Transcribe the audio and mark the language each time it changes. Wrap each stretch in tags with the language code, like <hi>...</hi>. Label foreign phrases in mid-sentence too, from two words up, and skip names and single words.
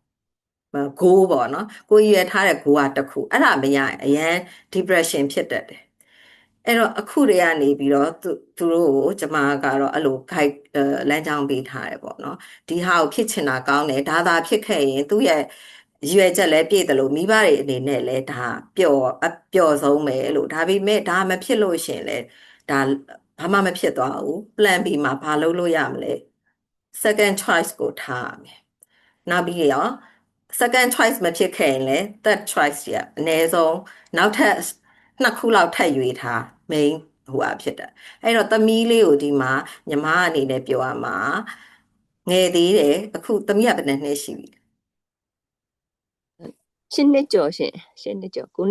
<my>goal ပေါ့နော်ကိုရည်ရွယ်ထားတဲ့ goal ကတစ်ခုအဲ့ဒါမရရင်အရန် depression ဖြစ်တတ်တယ်အဲ့တော့အခုတည်းကနေပြီးတော့သူတို့ကိုကျမကတော့အဲ့လို guide လမ်းကြော င်းပေးထားတယ်ပေါ့နော်ဒီဟာကိုဖြစ်ချင်တာကောင်းတယ်ဒါသာဖြစ်ခဲ့ရင်သူ့ရဲ့ရွယ်ချက်လည်းပြည့်တယ်လို့မိဘတွေအနေ နဲ့လည်းဒါပျော်ဆုံးပဲလို့ဒါပေမဲ့ဒါမဖြစ်လို့ရှင်လေဒါဘာမှမဖြစ်သွားဘူး</my> <en>plan B</en> <my>မှာဘာလုပ်လို့ရမလဲ</my> <en>second choice</en> <my>ကိုထားရမယ်နောက်ပြီးရော</my> <en>second choice</en> <my>မဖြစ်ခဲ့ရင်လည်း</my> <en>third choice</en> <my>ရအနည်းဆုံးနောက်ထပ်2ခုလောက်ထပ်ရွေးထား main ဟိုအဖြစ်တာအဲ့တော့သမီးလေးကိုဒီမှာညီမအနေနဲ့ပြောရမှာငယ်သေးတယ်အခုသမီးကဘယ်နှစ်ရှိပြီ 8နှစ်ကျော်ရှင်8နှစ်ကျော်9</my>